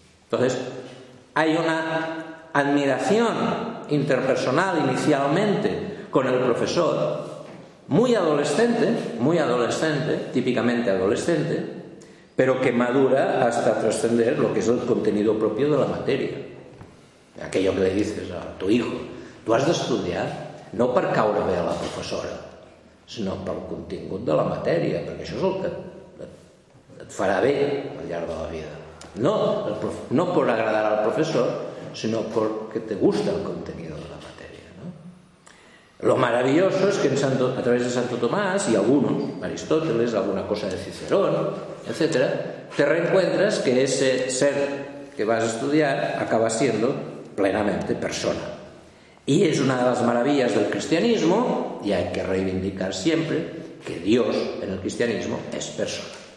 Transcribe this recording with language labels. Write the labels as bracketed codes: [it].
[es] Entonces, hay una admiración interpersonal inicialmente con el profesor, muy adolescente, típicamente adolescente, pero que madura hasta trascender lo que es el contenido propio de la materia. Aquello que le dices a tu hijo, [ca] tu has d'estudiar no per caure bé a la professora, sinó pel contingut de la matèria, perquè això és el que et farà bé al llarg de la vida. No per agradar al professor, sinó perquè [es] te gusta el contenido de la [ca] matèria. [es] ¿No? Lo maravilloso es que a través de Santo Tomás y algunos, Aristóteles, alguna cosa de Cicerón, etc., te reencuentras que ese ser que vas a estudiar acaba siendo plenamente persona. Y es una de las maravillas del cristianismo, y hay que reivindicar siempre que Dios en el cristianismo es persona.